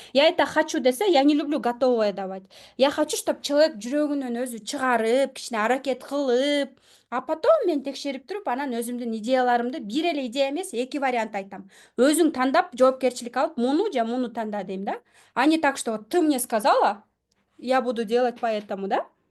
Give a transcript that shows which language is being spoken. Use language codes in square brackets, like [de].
[ru] Я это хочу десе, я не люблю готовое давать. Я хочу, чтобы человек [ky] жүрөгүнөн өзү чыгарып, кичине аракет кылып, [ru] а потом [ky] мен текшерип туруп, анан өзүмдүн идеяларымды бир эле идея эмес, эки вариант айтам. Өзүң тандап, жоопкерчилик алып, муну же муну танда дейм да. [ru] А не так, что вот ты мне сказала, я буду делать поэтому, да?